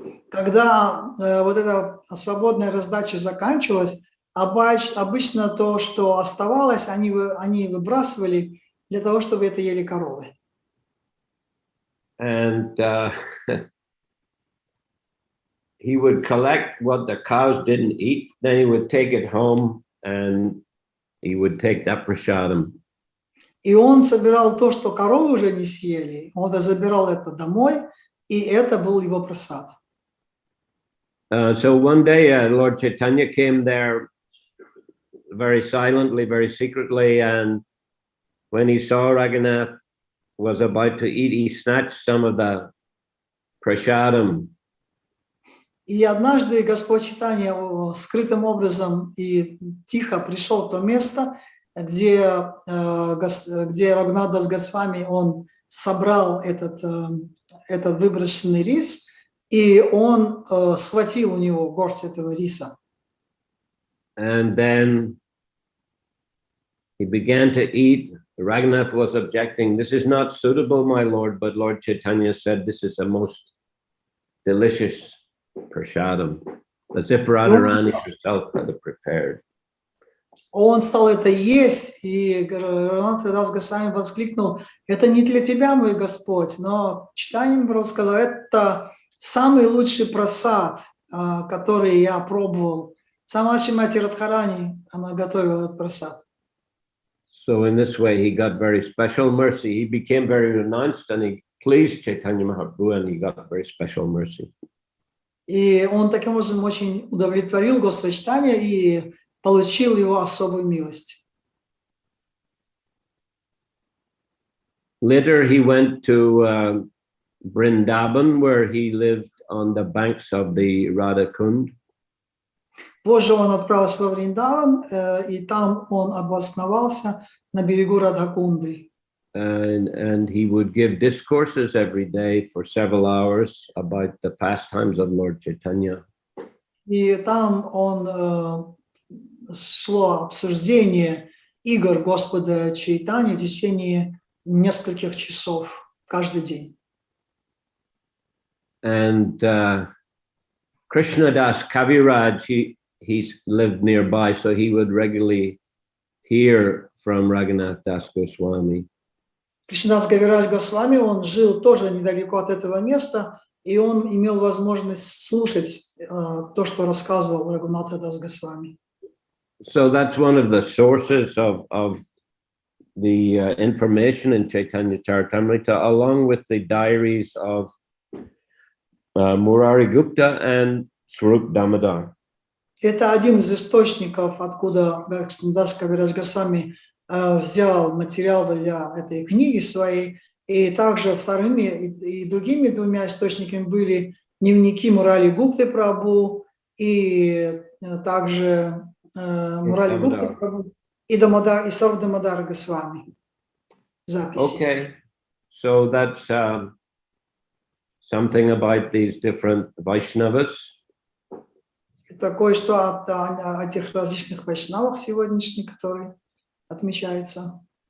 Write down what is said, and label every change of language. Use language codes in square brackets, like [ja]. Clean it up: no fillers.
[ru] Когда вот эта свободная раздача заканчивалась, обычно то, что оставалось, они выбрасывали для того, чтобы это ели коровы. [en] And he would collect what the cows didn't eat, then he would take it home and he would take that prasadam. [ru] И он собирал то, что коровы уже не съели, он забирал это домой, и это был его прасад. [en] So one day Lord Chaitanya came there very silently, very secretly, and when he saw Raghunath was about to eat, he snatched some of the prasadam. [ru] И однажды Господь Чайтанья скрытым образом и тихо пришел в то место, где Рагунат Дас Госвами, он собрал этот выброшенный рис, и он схватил у него горсть этого риса. [en] And then he began to eat. Raghunath was objecting, this is not suitable, my lord, but Lord Chaitanya said this is a most delicious prasadam, as if Radharani herself had prepared. [ru] Он стал это есть, и Рагунат Дас Госвами воскликнул, это не для тебя, мой Господь, но Чайтанья Махапрабху сказал, это самый лучший прасад, который я пробовал. Сама Шримати Радхарани, она готовила этот прасад. [en] So in this way, he got very special mercy. He became very renounced and he pleased Chaitanya Mahaprabhu and he got very special mercy. [ru] И он таким образом очень удовлетворил Господа Чайтанья и получил его особую милость. [en] Later, he went to Vrindavan, where he lived on the banks of the Radha Kund. [ru] Позже он отправился во Вриндаван, и там он обосновался на берегу Радхакунды. [en] And he would give discourses every day for several hours about the pastimes of Lord Chaitanya. [ru] И там он шло обсуждение игр Господа Чайтани в течение нескольких часов каждый день. [en] And Krishnadas Kaviraj, he lived nearby, so he would regularly hear from Raghunath Das Goswami. [ru] Кришнадас Кавирадж Госвами, он жил тоже недалеко от этого места, и он имел возможность слушать то, что рассказывал Рагунатха Дас Госвами. [en] So that's one of the sources of the information in Chaitanya Charitamrita, along with the diaries of Murari Gupta and Swarup Damodar. [ru] Это один из источников, откуда Кришнадас Кавирадж Госвами взял материал для этой книги своей, и также вторыми и другими двумя источниками были дневники Мурали Гупты Прабху и также Мурали Гупты Прабху и Дамодар и Сарв Дамодар Госвами. Записи. [en] Okay, so that's something about these different Vaishnavas. [ru] Это кое-что о этих различных вайшнавах сегодняшних, которые отмечаются.